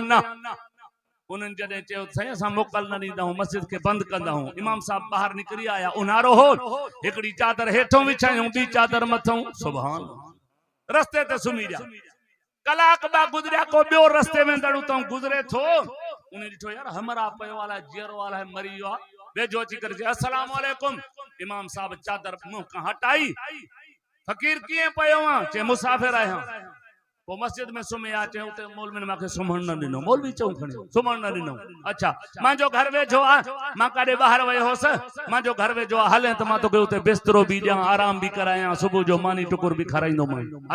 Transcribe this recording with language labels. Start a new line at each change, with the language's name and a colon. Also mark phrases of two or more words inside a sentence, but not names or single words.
Sindhi: न, उन्हनि जॾहिं चयो साईं असां मोकल न ॾींदा आहियूं, मस्जिद खे बंदि कंदा आहियूं, इमाम साहब ॿाहिरि निकिरी आया, उन्हारो हो, हिकिड़ी चादर हेठों विछायूं, ॿी चादर मथों, सुभान, रस्ते ते सुम्ही जा। कलाक ॿ गुज़रिया, को ॿियो रस्ते में दड़ू तो गुज़रे थो, उन ॾिठो यार हमरा पयो वाला जीअर वाला मरी वियो आहे, वेझो अची करे अस्सलाम वालेकुम। इमाम साहब चादर मुंह खां हटाई, फ़कीर कीअं पियो आहे? चए मुसाफ़िर आहियां। पोइ मस्जिद में सुम्हिया, चए उते मौलवी ने मूंखे सुम्हण न ॾिनो, मौलवी चऊं खणी सुम्हण न ॾिनो। अच्छा, मुंहिंजो घर वेझो आहे, मां काॾे ॿाहिरि वियो हुअसि, मुंहिंजो घर वेझो आहे, हले त मां तोखे उते बिस्तरो बि ॾियां, आराम बि करायां, सुबुह जो मानी टुकुर बि खाराईंदोमांइ, हल।